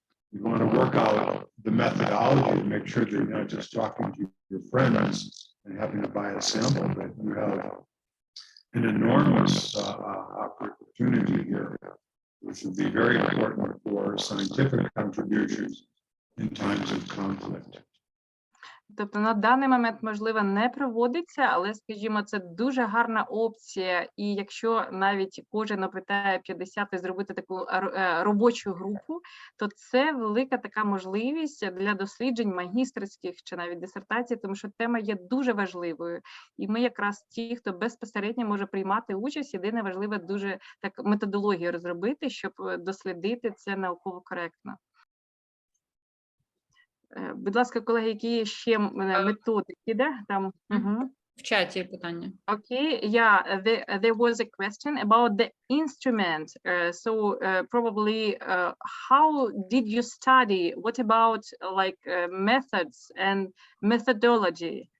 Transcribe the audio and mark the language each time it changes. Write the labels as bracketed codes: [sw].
[en] You want to work out the methodology to make sure that you're not just talking to your friends and having to buy a sample, but you have an enormous opportunity here, which would be very important for scientific contributions in times of conflict. [uk] Тобто на даний момент, можливо, не проводиться, але, скажімо, це дуже гарна опція. І якщо навіть кожен опитає 50 і зробити таку робочу групу, то це велика така можливість для досліджень магістерських чи навіть дисертацій, тому що тема є дуже важливою. І ми якраз ті, хто безпосередньо може приймати участь, єдине важливе дуже так методологію розробити, щоб дослідити це науково коректно. Будь ласка, колеги, які ще методики, да? Там, В чаті питання. [en] Okay, yeah, there was a question about the instrument. Probably, how did you study? What about like methods and methodology?